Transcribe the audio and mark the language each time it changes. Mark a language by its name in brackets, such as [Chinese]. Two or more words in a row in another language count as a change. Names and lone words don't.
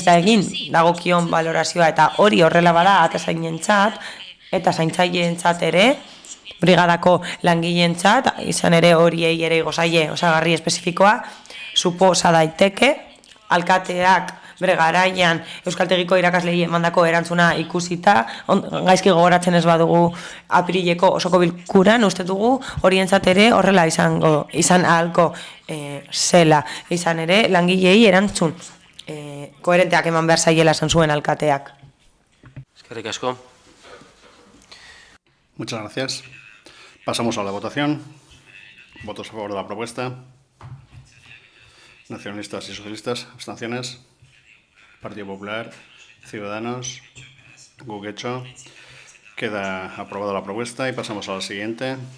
[Basque] da egin dagokion valorazioa, eta hori horrela bada atezainentzat eta zaintzaileentzat ere, brigadako langileentzat, izan ere horiei ere igo zaie osagarri espezifikoa, suposa daiteke, alkateak bere garaian euskaltegiko irakaslei emandako erantzuna ikusita, gaizki gogoratzen ez badugu apirileko osoko bilkuran, uste dugu horientzat ere horrela izan ahalko zela. Izan ere, langilei erantzun koherenteak eman behar zaiela esan zuen alkateak. Eskerrik asko. [Spanish] Muchas gracias. Pasamos a la votación. Votos a favor de la propuesta. Nacionalistas y socialistas. Abstenciones. Partido Popular, Ciudadanos, Guguecho. Queda aprobada la propuesta y pasamos a la siguiente.